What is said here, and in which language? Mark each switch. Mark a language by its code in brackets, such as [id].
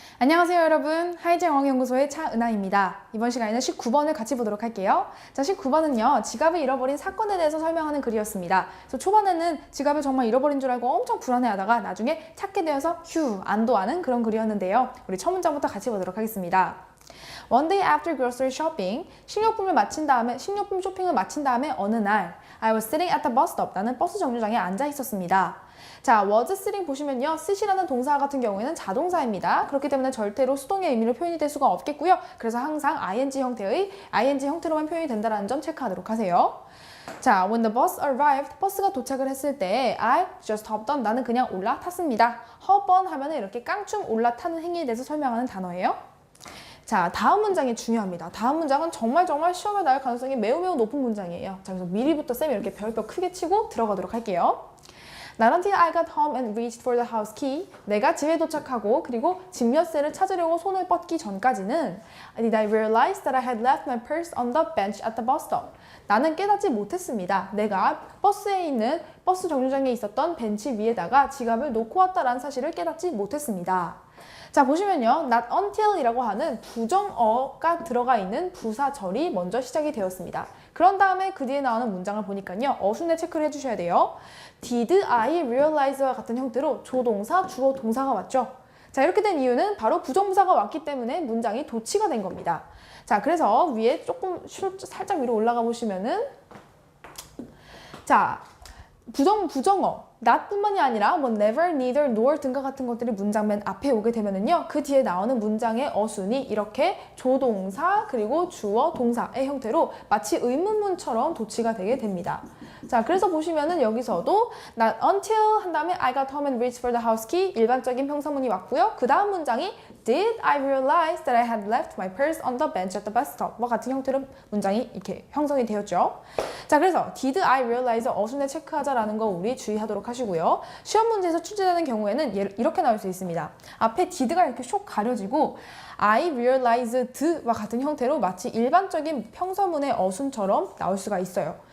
[ko] 안녕하세요 여러분, 하이젠어학연구소의 차은하입니다. 이번 시간에는 19번을 같이 보도록 할게요. 자, 19번은요 지갑을 잃어버린 사건에 대해서 설명하는 글이었습니다. 그래서 초반에는 지갑을 정말 잃어버린 줄 알고 엄청 불안해하다가 나중에 찾게 되어서 휴 안도하는 그런 글이었는데요. 우리 첫 문장부터 같이 보도록 하겠습니다. [en] One day after grocery shopping, [ko] 식료품 쇼핑을 마친 다음에 어느 날 [en] I was sitting at the bus stop. [ko] 나는 버스 정류장에 앉아 있었습니다. 자, [en] was sitting [ko] 보시면요. sit이라는 동사 같은 경우에는 자동사입니다. 그렇기 때문에 절대로 수동의 의미로 표현이 될 수가 없겠고요. 그래서 항상 ing 형태로만 표현이 된다는 점 체크하도록 하세요. [en] 자, when the bus arrived, [ko] 버스가 도착을 했을 때 [en] I just hopped on. [ko] 나는 그냥 올라탔습니다. hop on 하면 이렇게 깡충 올라타는 행위에 대해서 설명하는 단어예요. 자, 다음 문장이 중요합니다. 다음 문장은 정말 시험에 나올 가능성이 매우 높은 문장이에요. 자, 그래서 미리부터 쌤이 이렇게 별표 크게 치고 들어가도록 할게요. [en] Not until I got home and reached for the house key. [ko] 내가 집에 도착하고 그리고 집 열쇠를 찾으려고 손을 뻗기 전까지는 [en] did I realize that I had left my purse on the bench at the bus stop. [ko] 나는 깨닫지 못했습니다. 내가 버스 정류장에 있었던 벤치 위에다가 지갑을 놓고 왔다라는 사실을 깨닫지 못했습니다. 자, 보시면요. not until이라고 하는 부정어가 들어가 있는 부사절이 먼저 시작이 되었습니다. 그런 다음에 그 뒤에 나오는 문장을 보니까요. 어순에 체크를 해주셔야 돼요. Did I realize와 같은 형태로 조동사, 주어, 동사가 왔죠. 자, 이렇게 된 이유는 바로 부정부사가 왔기 때문에 문장이 도치가 된 겁니다. 자, 그래서 위에 조금 살짝 위로 올라가 보시면은 자, 부정어 not 뿐만이 아니라 뭐 never, neither, nor 등과 같은 것들이 문장 맨 앞에 오게 되면은요 그 뒤에 나오는 문장의 어순이 이렇게 조동사 그리고 주어, 동사의 형태로 마치 의문문처럼 도치가 되게 됩니다. 자, 그래서 보시면은 여기서도 not until 한 다음에 [en] I got home and reached for the house key [ko] 일반적인 평서문이 왔고요. [en] 그 다음 문장이 Did I realize that I had left my purse on the bench at the bus stop? [ko] 와 같은 형태로 문장이 이렇게 형성이 되었죠. 자, 그래서 [en] Did I realize [ko] 어순에 체크하자라는 거 우리 주의하도록 하시고요. 시험 문제에서 출제되는 경우에는 이렇게 나올 수 있습니다. 앞에 did가 이렇게 쇽 가려지고 I realized와 같은 형태로 마치 일반적인 평서문의 어순처럼 나올 수가 있어요.